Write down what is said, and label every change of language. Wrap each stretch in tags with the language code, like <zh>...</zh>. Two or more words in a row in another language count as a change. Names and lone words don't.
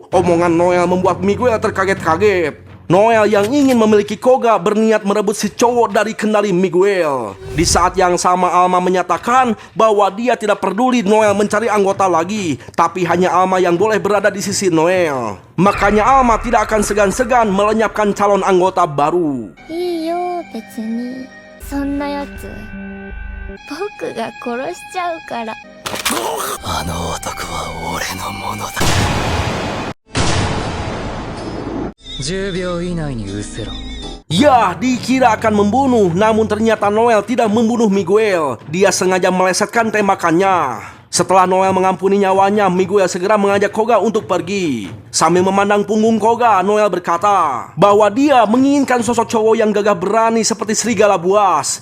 <id>Omongan Noel membuat Miguel terkaget-kaget. Noel yang ingin memiliki Koga berniat merebut si cowok dari kendali Miguel. Di saat yang sama, Alma menyatakan bahwa dia tidak peduli Noel mencari anggota lagi, tapi hanya Alma yang boleh berada di sisi Noel. Makanya Alma tidak akan segan-segan melenyapkan calon anggota baru.</id> <ja>いいよ別にそんなやつ僕が殺しちゃうから。あの男は俺のものだ。10秒以内に失せろ。</ja> <id>Ya, dikira akan membunuh, namun ternyata Noel tidak membunuh Miguel. Dia sengaja melesetkan tembakannya. Setelah Noel mengampuni nyawanya, Miguel segera mengajak Koga untuk pergi. Sambil memandang punggung Koga, Noel berkata bahwa dia menginginkan sosok cowok yang gagah berani seperti serigala buas.</id>